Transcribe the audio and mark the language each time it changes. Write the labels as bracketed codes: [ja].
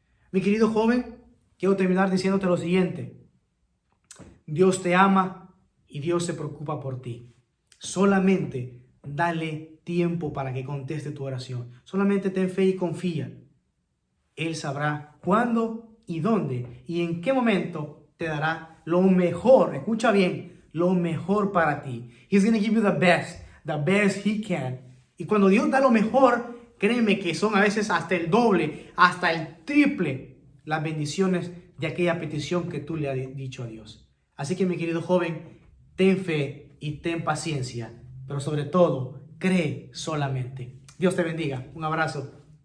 [es] Mi querido joven, quiero terminar diciéndote lo siguiente: Dios te ama y Dios se preocupa por ti. Solamente dale tiempo para que conteste tu oración. Solamente ten fe y confía Él sabrá cuándo y dónde y en qué momento te dará lo mejor. Escucha bien, lo mejor para ti. [en] He's going to give you the best he can. [es] Y cuando Dios da lo mejor, créeme que son a veces hasta el doble, hasta el triple las bendiciones de aquella petición que tú le has dicho a Dios. Así que mi querido joven, ten fe y ten paciencia, pero sobre todo, cree solamente. Dios te bendiga. Un abrazo.